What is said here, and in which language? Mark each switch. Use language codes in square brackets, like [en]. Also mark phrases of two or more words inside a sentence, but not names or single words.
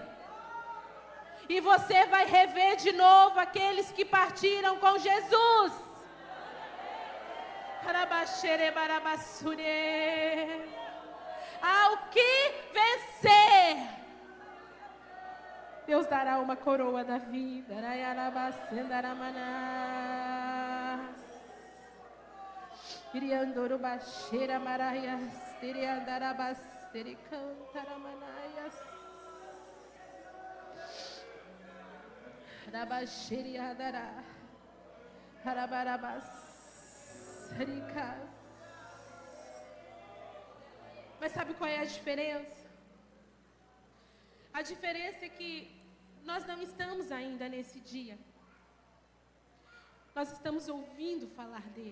[pt] E você vai rever de novo aqueles que partiram com Jesus. Ao que vencer, Deus dará uma coroa da vida. Iriandoro baixeira maraias, iriandarabas, iricantaramanias. Rabaxeriadará, Harabarabas, Ricas. Mas sabe qual é a diferença? A diferença é que nós não estamos ainda nesse dia. Nós estamos ouvindo falar dele.